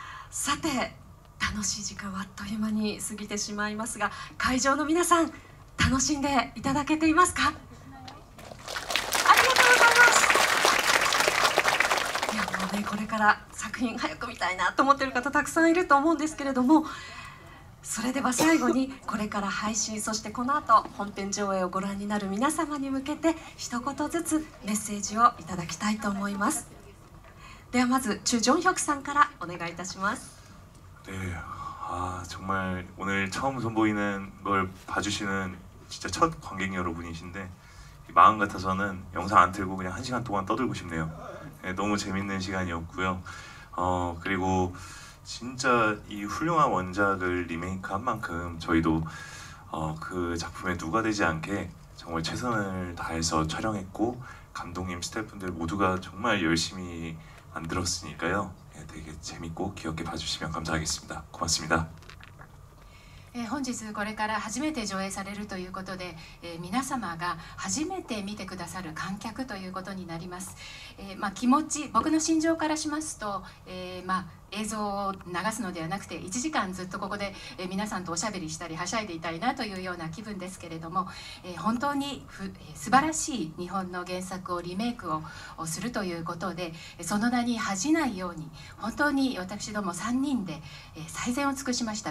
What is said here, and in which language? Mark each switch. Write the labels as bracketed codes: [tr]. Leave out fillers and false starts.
[ja] さて楽しい時間はあっという間に過ぎてしまいますが、会場の皆さん楽しんでいただけていますか？ありがとうございます。いやもうね、これから作品早く見たいなと思っている方たくさんいると思うんですけれども、それでは最後にこれから配信、そしてこの後本編上映をご覧になる皆様に向けて一言ずつメッセージをいただきたいと思います。ではまずチュ・ジョンヒョクさんからお願いいたします。 [ko] 네, 정말 오늘 처음 선보이는 걸 봐주시는 진짜 첫 관객 여러분이신데 마음 같아서는 영상 안 틀고 그냥 1시간 동안 떠들고 싶네요. 네, 너무 재밌는 시간이었고요. 그리고 진짜 이 훌륭한 원작을 리메이크한 만큼 저희도 그 작품에 누가 되지 않게 정말 최선을 다해서 촬영했고 감독님, 스태프분들 모두가 정말 열심히 만들었으니까요. 네, 되게 재밌고 귀엽게 봐주시면 감사하겠습니다. 고맙습니다. [ja] 本日これから初めて上映されるということで、皆様が初めて見てくださる観客ということになります。気持ち、僕の心情からしますと、映像を流すのではなくて1時間ずっとここで皆さんとおしゃべりしたりはしゃいでいたいなというような気分ですけれども、本当に素晴らしい日本の原作をリメイクをするということで、その名に恥じないように本当に私ども3人で最善を尽くしました。